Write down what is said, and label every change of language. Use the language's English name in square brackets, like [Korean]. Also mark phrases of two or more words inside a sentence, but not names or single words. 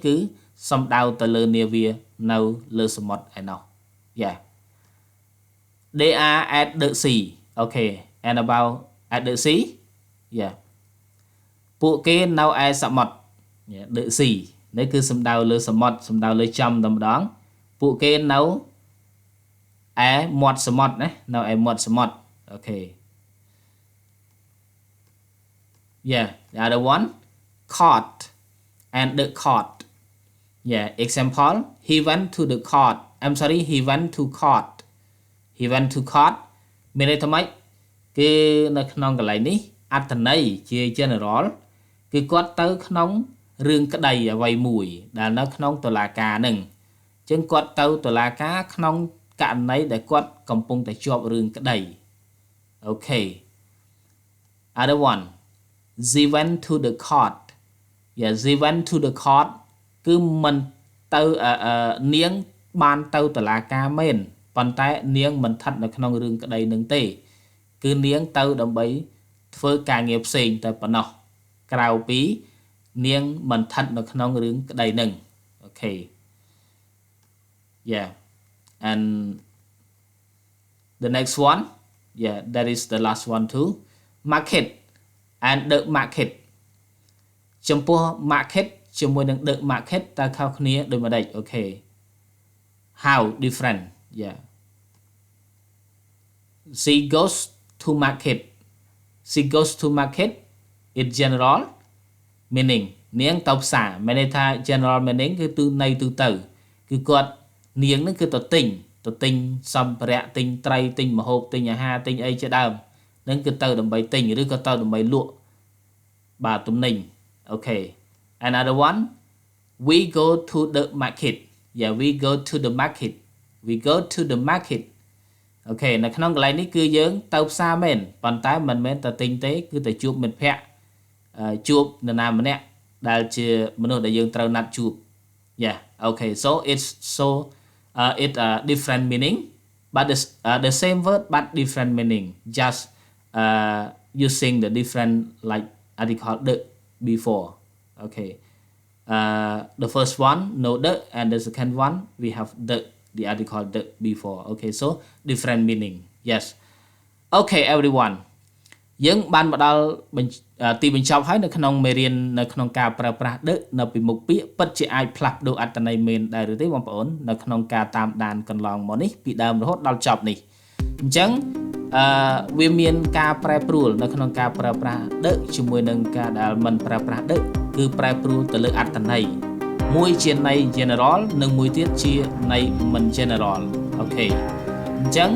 [Khmer] គឺសំដៅទៅលើ navy នៅលើសមុទ្រឯណោះ [English] yeah they are at the sea okay and about at the sea yeah [Khmer] ពួកគេនៅឯសមុទ្រ [English] yeah the sea [Khmer] នេះគឺសំដៅលើសមុទ្រសំដៅលើចំតែម្ដងពួកគេនៅឯមាត់សមុទ្រណានៅឯមាត់សមុទ្រ okay [English] yeah the other one court and the court yeah example he went to the court I'm sorry he went to court he went to court [Khmer] មានន័យថាម៉េចគឺនៅក្នុងកន្លែង នេះអត្ថន័យជា general គឺគាត់ទៅក្នុងរឿងក្តីអ្វីមួយដែលនៅក្នុងតុលាការនឹងអញ្ចឹងគាត់ ទៅតុលាការក្នុងករណីដែលគាត់កំពុងតែជាប់រឿងក្តីអូខេ [English] other one they went to the court yeah they went to the court [Khmer] គឺមិនទៅនាងបានទៅតុលាការមែនប៉ុន្តែនាងមិនស្ថិតនៅក្នុងរឿងក្តីនឹងទេគឺនាងទៅដើម្បីធ្វើការងារផ្សេងតែប៉ុណ្ណោះក្រៅពីនាងមិនស្ថិតនៅក្នុងរឿងក្តីនឹងអូខេ [English] yeah and the next one yeah that is the last one too market and the market [Khmer] ចំពោះ market ជាមួយនឹង [English] the market [Khmer] តើខុសគ្នាដូចម្ដេចអូខេ [English] how different yeah she goes to market she goes to market in general meaning [Khmer] នាងទៅផ្សារមានន័យថា [English] general meaning [Khmer] គឺទូន័យទូទៅគឺគាត់នាងនឹងគឺទៅទិញសម្ភារៈទិញត្រីទិញម្ហូបទិញអាហារទិញអីជាដើមនឹងគឺទៅដើម្បីទិញឬក៏ទៅដើម្បីលក់បាទទំនិញអូខេ [English] another one we go to the market yeah we go to the market we go to the market [Khmer] អូខេនៅក្នុងកន្លែងនេះគឺយើងទៅផ្សារមែនប៉ុន្តែមិនមែនតែទិញទេគឺ តែជួបមិត្តភ័ក្តិជួបនរណាម្នាក់ដែលជាមនុស្សដែលយើងត្រូវណាត់ជួប [English] yeah okay so it's so it different meaning but the same word but different meaning just using the different like article the before okay the first one no the and the second one we have the article the before okay so different meaning yes okay everyone [Khmer] យើងបានមកដល់ទីបញ្ចប់ហើយនៅក្នុងមេរៀននៅក្នុងការប្រើប្រាស់ដឹកនៅពីមុខពាក្យពិតជាអាចផ្លាស់ប្ដូរអត្ថន័យមែនដែរឬទេបងប្អូននៅក្នុងការតាមដានកន្លងមកនេះពីដើមរហូតដល់ចប់នេះអញ្ចឹងវា មានការប្រែប្រួលនៅក្នុងការប្រើប្រាស់ដឹកជាមួយនឹងការដែលមិនប្រើប្រាស់ដឹកគឺប្រែប្រួលទៅលើអត្ថន័យមួយជាន័យ general និងមួយទៀតជាន័យមិន general អូខេអញ្ចឹង